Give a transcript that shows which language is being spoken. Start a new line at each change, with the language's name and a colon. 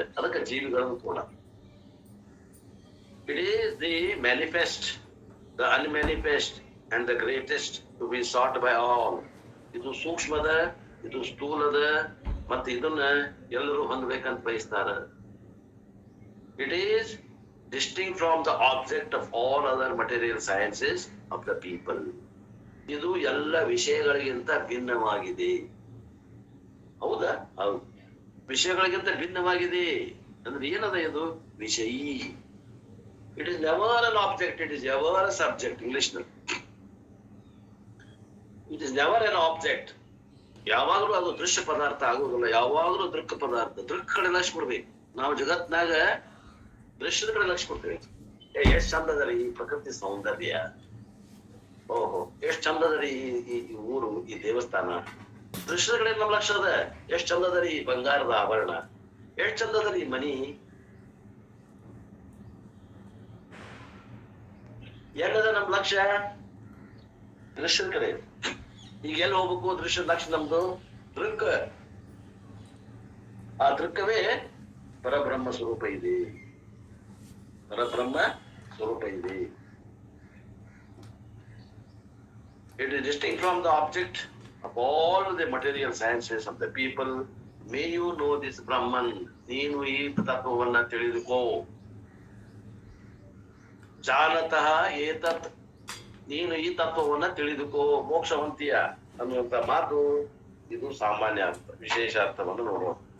Kannada: ಅದಕ್ಕೆ ಜೀವಿಗಳನ್ನು ಕೂಡ
English: It is the manifest, the unmanifest and the greatest to be sought by all.
Kannada: ಇದು ಸೂಕ್ಷ್ಮದ, ಇದು ಸ್ಥೂಲದ, ಮತ್ತೆ ಇದನ್ನ ಎಲ್ಲರೂ ಹೊಂದಬೇಕಂತ ಬಯಸ್ತಾರ.
English: It is distinct from the object of all other material sciences of the people.
Kannada: ಇದು ಎಲ್ಲ ವಿಷಯಗಳಿಗಿಂತ ಭಿನ್ನವಾಗಿದೆ. ಹೌದಾ? ಹೌದು, ವಿಷಯಗಳಿಗಿಂತ ಭಿನ್ನವಾಗಿದೆ ಅಂದ್ರೆ ಏನದ ಇದು? ವಿಷಯಿ.
English: It is never an object, it is ever a subject. English ನಲ್ಲಿ it is never an object.
Kannada: ಯಾವಾಗ್ಲೂ ಅದು ದೃಶ್ಯ ಪದಾರ್ಥ ಆಗೋದಿಲ್ಲ, ಯಾವಾಗ್ಲೂ ದೃಕ್ ಪದಾರ್ಥ. ದೃಕ್ ಕಡೆ ಲಕ್ಷ ಕೊಡ್ಬೇಕು ನಾವು. ಜಗತ್ನಾಗ ದೃಶ್ಯದ ಕಡೆ ಲಕ್ಷ ಕೊಡ್ತೇವೆ. ಎಷ್ಟ್ ಚಂದದ ರೀ ಈ ಪ್ರಕೃತಿ ಸೌಂದರ್ಯ, ಓಹೋ ಎಷ್ಟ್ ಚಂದದ ರೀ ಈ ಊರು, ಈ ದೇವಸ್ಥಾನ. ದೃಶ್ಯದ ಕಡೆ ನಮ್ ಲಕ್ಷ ಅದ. ಎಷ್ಟ್ ಚಂದದ ರೀ ಬಂಗಾರದ ಆಭರಣ, ಎಷ್ಟ್ ಚಂದದ ರೀ ಮನಿ. ಎಲ್ಲದ ನಮ್ ಲಕ್ಷ್ಯ? ದೃಶ್ಯದ ಕಡೆ. ಈಗ ಎಲ್ಲಿ ಹೋಗ್ಬೇಕು? ದೃಶ್ಯದ ಲಕ್ಷ್ಯ ನಮ್ದು ದೃಕ್. ಆ ದೃಕ್ಕವೇ ಪರಬ್ರಹ್ಮ ಸ್ವರೂಪ ಇದೆ, ಪರಬ್ರಹ್ಮ ಸ್ವರೂಪ ಇದೆ.
English: It is distinct from the object of all the material sciences of the people. May you know this Brahman.
Kannada: ನೀನು ಈ ತತ್ವವನ್ನ ತಿಳಿದುಕೋ. ಜಾನತಃ ಏತತ್, ನೀನು ಈ ತತ್ವವನ್ನ ತಿಳಿದುಕೋ, ಮೋಕ್ಷ ಹೊಂತೀಯ ಅನ್ನುವಂತ ಮಾತು ಇದು ಸಾಮಾನ್ಯ ಅರ್ಥ. ವಿಶೇಷ ಅರ್ಥವನ್ನು ನೋಡುವ.